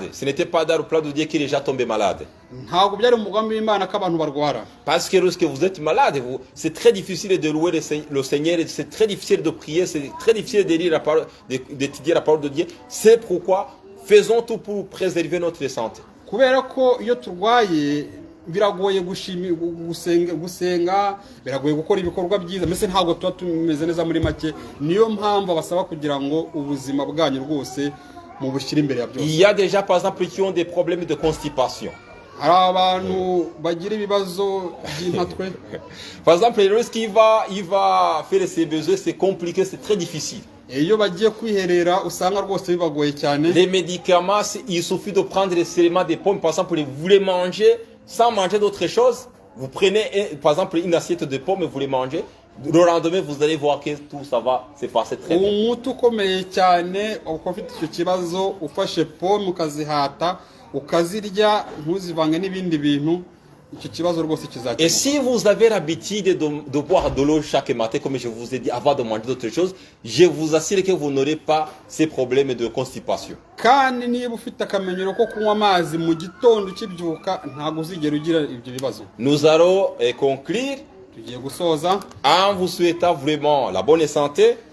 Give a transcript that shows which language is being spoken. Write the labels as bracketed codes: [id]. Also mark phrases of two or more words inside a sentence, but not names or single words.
[fr] Ce n'était pas dans le plat de Dieu que les gens tombaient malades. Parce que lorsque vous êtes malade, c'est très difficile de louer le Seigneur, c'est très difficile de prier, c'est très difficile de lire la parole, d'étudier la parole de Dieu. C'est pourquoi faisons tout pour préserver notre santé. [rw] biragoye gusenga biragoye gukora ibikorwa byiza mbese ntabwo tuba tumeze neza muri make niyo mpamvu basaba kugira ngo ubuzima bwanyu rwose mu bushira imbere ya byose. [fr] Il y a déjà par exemple qui ont des problèmes de constipation. [rw] hari abantu bagira ibibazo by'impatwe. [fr] Par exemple lorsqu'il va faire ses besoins, c'est compliqué, c'est très difficile. [rw] Iyo bagiye kwiherera usanga rwose bibagoye cyane. [fr] Les médicaments, il suffit de prendre seulement des pommes. Par exemple, vous voulez manger sans manger d'autres choses, vous prenez par exemple une assiette de pommes et vous les mangez. Le lendemain, vous allez voir que tout ça va se passer très bien. [rw] Umutu ukomeye cyane uko ufite icyo kibazo ufashe pomme ukazihata ukazirya ntuzivange n'ibindi bintu. [fr] Et si vous avez l'habitude de boire de l'eau chaque matin, comme je vous ai dit, avant de manger d'autres choses, je vous assure que vous n'aurez pas ces problèmes de constipation. Nous allons conclure en vous souhaitant vraiment la bonne santé.